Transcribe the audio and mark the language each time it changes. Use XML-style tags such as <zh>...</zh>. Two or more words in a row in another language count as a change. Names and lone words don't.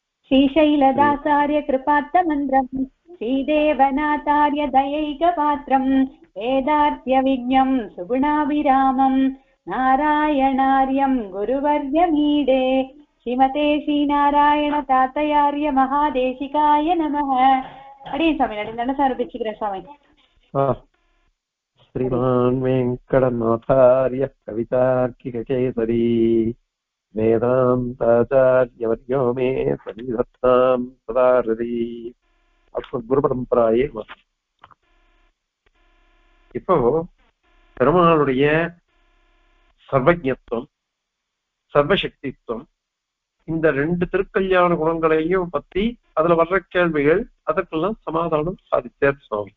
<sa>श्रीशैलदासार्य कृपार्थमन्त्रम् श्रीदेवनाथार्य दयैकपात्रम् वेदार्त्यविज्ञम् सुगुणाभिरामम् नारायणार्यम् गुरुवर्यमीडे श्रीमते श्रीनारायण तातयार्य महादेशिकाय नमः.</sa> <ta>அடியன் ஸ்வாமி நடும் சமர்ப்பிச்சுக்கிறேன் ஸ்வாமி.</ta> <sa>श्रीमान् वेङ्कटनाथार्य कवितार्किककेसरी वेदान्ताचार्यवर्यो मे सन्निधत्तां सदा हृदि. குருபரம்பராயே.</sa> <ta>இப்போ பெருமாளுடைய சர்வஜத்துவம் சர்வசக்தித்துவம் இந்த ரெண்டு திருக்கல்யாண குணங்களையும் பத்தி அதுல வர்ற கேள்விகள் அதற்கெல்லாம் சமாதானம் சாதித்தார் சுவாமி.</ta>